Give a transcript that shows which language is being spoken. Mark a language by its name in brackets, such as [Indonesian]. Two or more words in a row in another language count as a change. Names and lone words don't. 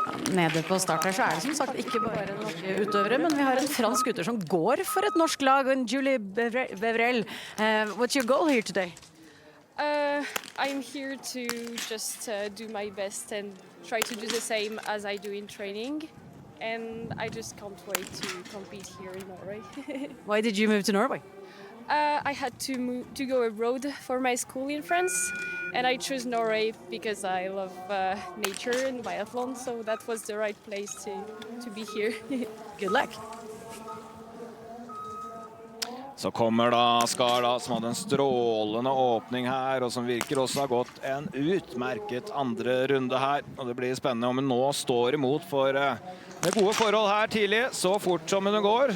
[Norwegian] nede på start her, så det som sagt ikke bare norske utøvere, men vi har en fransk utøver som går for et norsk lag, en Julie Bevrel. [English] What's your goal here today? I'm here to just do my best and try to do the same as I do in training. And I just can't wait to compete here in Norway. Why did you move to Norway? I had to go abroad for my school in France, and I chose Norway because I love nature and biathlon, so that was the right place to be here. Good luck! [Norwegian] Så kommer da Skar som hadde en strålende åpning her, og som virker også har gått en utmerket andre runde her. Og det blir spennende om hun nå står imot for det gode forhold her tidlig, så fort som hun går.